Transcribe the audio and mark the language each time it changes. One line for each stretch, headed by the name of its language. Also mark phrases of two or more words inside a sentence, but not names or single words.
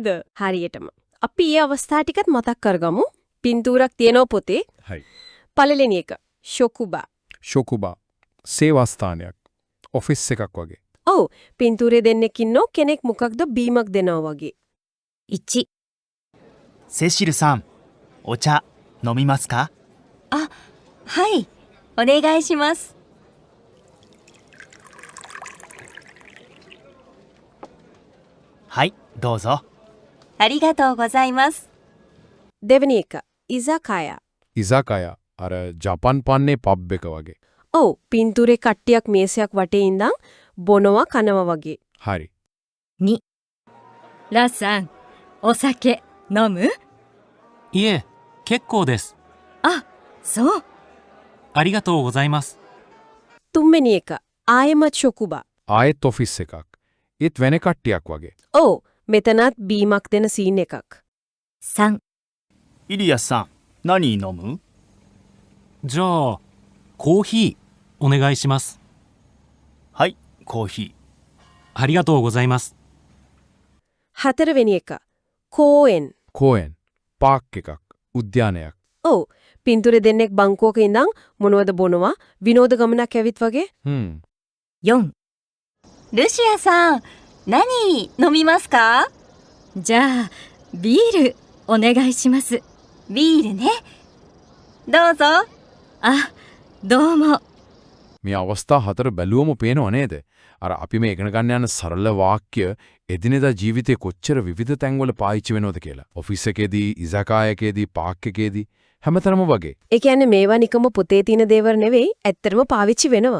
Sinhala: හරියටම. අපි මේ අවස්ථා ටිකත් මතක් කරගමු. පින්තූරක් තියෙනව පොතේ. හයි. පළවෙනි එක ශොකුබා. ශොකුබා සේවාස්ථානයක් ඔෆිස් එකක් වගේ. ඔව් පින්තූරේ දෙන්නෙක් ඉන්නෝ කෙනෙක් මොකක්ද බීමක් දෙනවා වගේ.
Japanese: 1、セシルさん、お茶飲みますか？あ、はい、お願いします。はい、どうぞ。ありがとうございます。
Sinhala: දෙවෙනි එක ඉසාකයා. ඉසාකයා අර ජපාන් පාන්නේ පබ් එක වගේ. ඔව් පින්තූරේ කට්ටියක් මේසයක් වටේ ඉඳන් බොනවා කනවා වගේ. හරි.
Japanese: 2、ラッさん、お酒飲む？いえ、結構です。あ、そう。ありがとうございます。
Sinhala: තුන්වෙනි එක ආයමත් ශොකුබා. ආයෙත් ඔෆිස් එකක්. ඒත් වෙන කට්ටියක් වගේ. ඔව් මෙතනත් බීමක් දෙන සීන් එකක්.
Japanese: 3、イリアスさん、何飲む？じゃあ、コーヒーお願いします。はい、コーヒありがとうございます。
Sinhala: හතරවෙනි එක කෝෙන්. කෝයෙන් පාක් එකක් උද්‍යානයක්. ඔව් පින්තූරේ දෙන්නෙක් බංකුවක ඉඳන් මොනවද බොනවා විනෝද ගමනක් ඇවිත් වගේ.
Japanese: 4、ルシアさん、何飲みますか？じゃあ、ビールお願いします。ビールね。どうぞ。あ、どうも。
Sinhala: මේ අවස්ථා හතර බැලුවම පේනව නේද? අර අපි මේ ඉගෙන ගන්න යන සරල වාක්‍ය එදිනෙදා ජීවිතේ කොච්චර විවිධ තැන්වල පාවිච්චි වෙනවද කියලා. ඔෆිස් එකේදී, ඉසාකායකේදී, පාක් එකේදී හැමතැනම වගේ. ඒ කියන්නේ මේවා නිකම්ම පොතේ තියෙන දේවල් නෙවෙයි ඇත්තටම පාවිච්චි වෙනවා.